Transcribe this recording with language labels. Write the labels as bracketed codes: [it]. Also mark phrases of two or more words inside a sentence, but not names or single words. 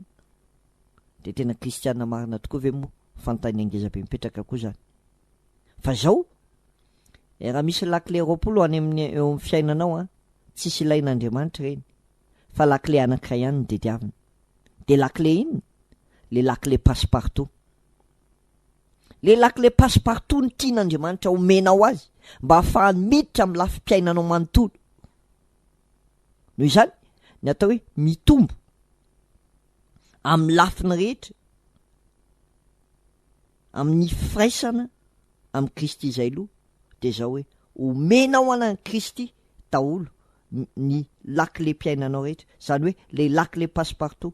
[mg] Dia tena kristianina marina tokoa ve moa fanontany angezabe mipetraka koa zany. Fa zao raha misy lakile 20 any amin'ny eo amin'ny fiainanao a, tsisy ilain'Andriamanitra reny, fa lakile anankiray ihany ny dediavina. Dia lakile iny, le lakile passe-partout. Le lakile passe-partout ny tian'Andriamanitra omenao azy mba hahafahany miditra amin'ny lafim-piainanao manontolo. Noho izany ny atao hoe mitombo amin'ny lafiny rehetra, amin'ny firaisana amin'ny Kristy izay loha, dia zao hoe omenao anan'ny Kristy daholo ny lakile mpiainanao rehetra, zany hoe le lakile passe-partout.